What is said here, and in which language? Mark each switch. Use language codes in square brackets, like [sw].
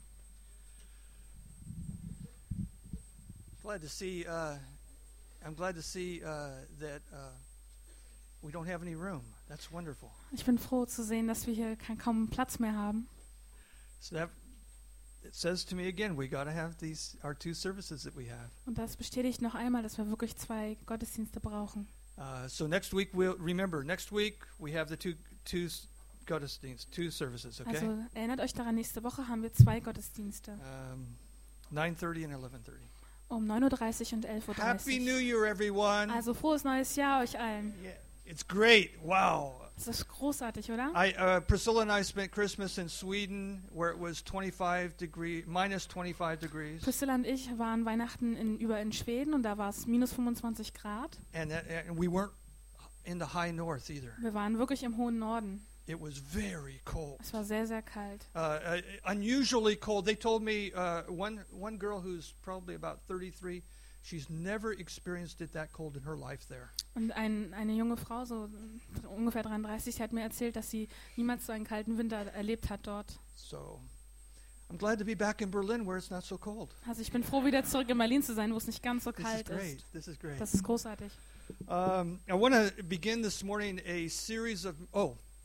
[en] I'm glad to see that we don't have any room. That's wonderful. [de] Ich bin froh zu sehen, dass wir hier kaum Platz mehr haben. [en] So that it says to me again, we got to have these our two services that we have. [de] Und das bestätigt noch einmal, dass wir wirklich zwei Gottesdienste brauchen. [en] So next week we'll remember. Next week we have the two Gottesdienst, two services, okay? [de] Also erinnert euch daran, nächste Woche haben wir zwei Gottesdienste. [en] 9:30 and 11:30. [de] Um 9:30 und 11:30. [en] Happy New Year, everyone! [de] Also frohes neues Jahr euch allen. [en] Yeah, it's great, wow. [de] Das ist großartig, oder? [en] Priscilla and I spent Christmas in Sweden, where it was 25 degrees, minus 25 degrees. [de] Priscilla und ich waren Weihnachten in Schweden und da war es minus 25 Grad. [en] And we weren't in the high north either. [de] Wir waren wirklich im hohen Norden. [en] It was very cold. [de] Es war sehr, sehr kalt. [en] Unusually cold. They told me one girl who's probably about 33, she's never experienced it that cold in her life there. [de] Und eine junge Frau, so ungefähr 33, hat mir erzählt, dass sie niemals so einen kalten Winter erlebt hat dort. [en] So, I'm glad to be back in Berlin, where it's not so cold. [de] Also ich bin froh, wieder zurück in Berlin zu sein, wo es nicht ganz so kalt [en] this is great. [de] Ist. [en] This is great. [de] Das ist großartig. [en] I want to begin this morning a series of... Oh.